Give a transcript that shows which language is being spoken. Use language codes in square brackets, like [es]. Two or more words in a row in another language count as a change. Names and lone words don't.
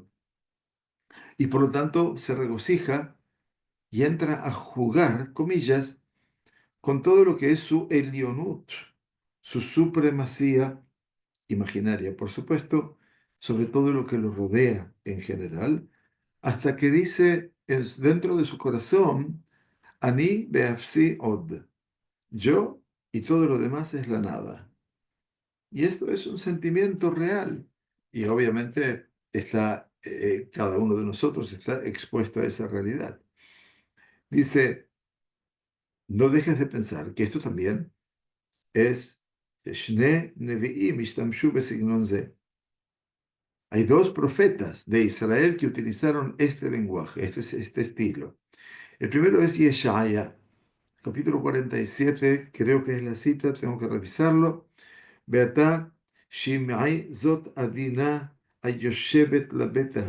[es] Y por lo tanto se regocija y entra a jugar, comillas, con todo lo que es su elionut, su supremacía imaginaria, por supuesto, sobre todo lo que lo rodea en general, hasta que dice dentro de su corazón, [he] אני ואפסי עוד, [es] yo y todo lo demás es la nada. Y esto es un sentimiento real. Y obviamente cada uno de nosotros está expuesto a esa realidad. Dice, no dejes de pensar que esto también es [he] שני נביאים השתמשו בסגנון זה. [es] Hay dos profetas de Israel que utilizaron este lenguaje, este estilo. El primero es Yeshaya. capítulo 47, creo que es la cita, tengo que revisarlo. [he] ועתה שמעי זאת עדינה היושבת לבטח.